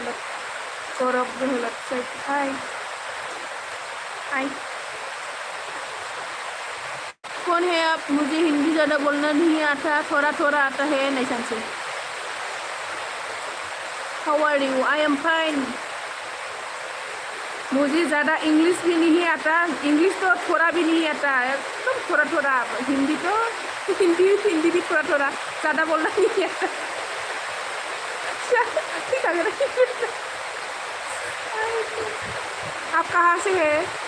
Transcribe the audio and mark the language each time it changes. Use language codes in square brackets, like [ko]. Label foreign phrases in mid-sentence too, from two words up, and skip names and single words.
[hi] गौरब हाय कौन है आप? मुझे हिंदी ज़्यादा बोलना नहीं आता, थोड़ा थोड़ा आता है। नहीं समझे। [en] How are you? I am fine. [hi] मुझे ज़्यादा इंग्लिश भी नहीं आता, इंग्लिश तो थोड़ा भी नहीं आता, एकदम थोड़ा थोड़ा। हिंदी तो हिंदी भी थोड़ा थोड़ा, ज़्यादा बोलना नहीं आता। अच्छा, ठीक है। आप कहाँ से है?